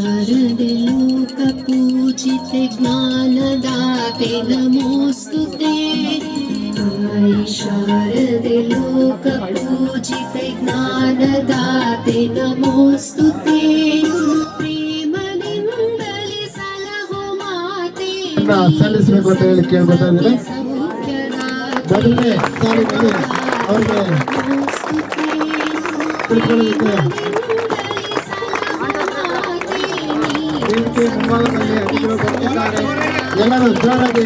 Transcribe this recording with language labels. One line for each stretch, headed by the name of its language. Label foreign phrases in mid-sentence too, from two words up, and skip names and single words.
Sanskrit: शारदे लोकपूजिते ज्ञानदाते नमोऽस्तुते। आई शारदे लोकपूजिते ज्ञानदाते नमोऽस्तुते।
Kannada: प्रेमದಿಂದಲೇ ಸಲಹೋ ಮಾತೆ ಸಲ್ಲಿಸಬೇಕು ಅಂತ ಹೇಳಿ ಕೇಳ್ಕೊತಾ ಇದ್ದೀನಿ. ಅವ್ರಿಗೆ ತಿಳ್ಕೊಳ್ಳೋದಕ್ಕೆ ಎಲ್ಲರೂ ಜೋರಾಗಿ